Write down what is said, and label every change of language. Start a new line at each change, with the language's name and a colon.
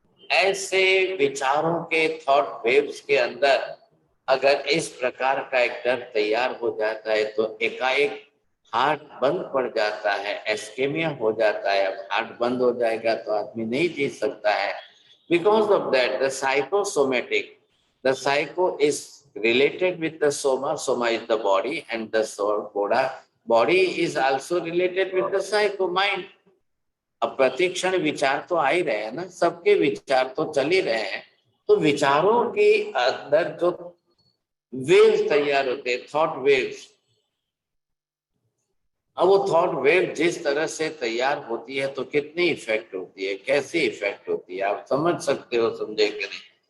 Hindi: ऐसे विचारों के थॉट वेव्स के अंदर अगर इस प्रकार का एक डर तैयार हो जाता है तो एकाएक हार्ट बंद पड़ जाता है, एस्केमिया हो जाता है। अब हार्ट बंद हो जाएगा तो आदमी नहीं जी सकता है।
English: Because of that the psychosomatic, the psycho is related with the soma. Soma is the body and the soul, body is also related with the psycho, mind.
Hindi: अब प्रतिक्षण विचार तो आ ही रहे हैं ना, सबके विचार तो चल ही रहे हैं। तो विचारों के अंदर जो वेव्स तैयार होते हैं, थॉट वेव्स, अब वो थॉट वेव जिस तरह से तैयार होती है तो कितनी इफेक्ट होती है, कैसी इफेक्ट होती है, आप समझ सकते हो, समझे कि नहीं?